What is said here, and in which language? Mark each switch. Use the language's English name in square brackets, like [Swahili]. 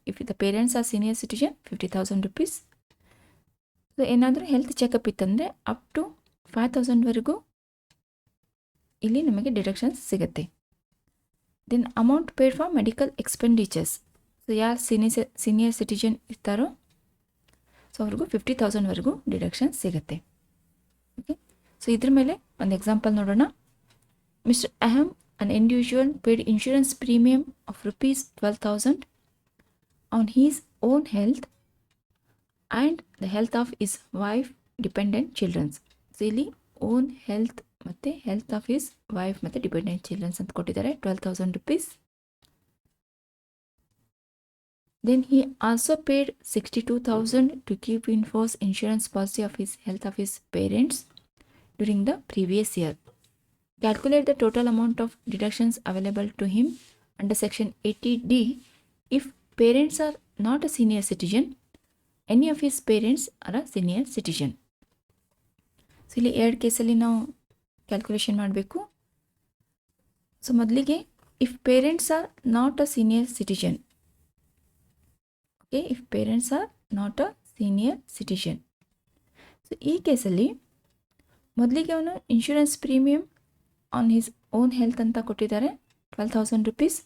[English] If the parents are senior citizen 50,000 rupees. [Kannada] So ಏನಾದರೂ health checkup ಇತ್ತಂದರೆ up to 5,000ವರೆಗೂ ಇಲ್ಲಿ ನಮಗೆ ಡಿಡಕ್ಷನ್ಸ್ ಸಿಗುತ್ತೆ. [English] Then amount paid for medical expenditures. [Kannada] So ಯಾರು senior citizen ಇರ್ತಾರೋ so ಅವ್ರಿಗೂ 50,000ವರೆಗೂ ಡಿಡಕ್ಷನ್ ಸಿಗುತ್ತೆ. ಓಕೆ, ಸೊ ಇದ್ರ ಮೇಲೆ ಒಂದು ಎಕ್ಸಾಂಪಲ್ ನೋಡೋಣ. [English] Mister Aham, an individual paid insurance premium of rupees 12,000 on his own health and the health of his wife, dependent children. [Kannada] So ಇಲ್ಲಿ ಓನ್ ಹೆಲ್ತ್ ಮತ್ತು ಹೆಲ್ತ್ ಆಫ್ ಹಿಸ್ ವೈಫ್ ಮತ್ತು dependent children's ಅಂತ ಕೊಟ್ಟಿದ್ದಾರೆ 12,000 rupees. [English] Then he also paid 62,000 to keep in force insurance policy of his health of his parents during the previous year. Calculate the total amount of deductions available to him under section 80D if parents are not a senior citizen, any of his parents are a senior citizen. [Kannada] So ಇಲ್ಲಿ ಎರಡು ಕೇಸಲ್ಲಿ ನಾವು calculation ಮಾಡಬೇಕು. So ಮೊದಲಿಗೆ [English] if parents are not a senior citizen, [Kannada] okay, if parents are not a senior citizen, so ಈ ಕೇಸಲ್ಲಿ ಮೊದಲಿಗೆ ಅವನು insurance premium on his own health ಅಂತ ಕೊಟ್ಟಿದ್ದಾರೆ 12,000 ರುಪೀಸ್.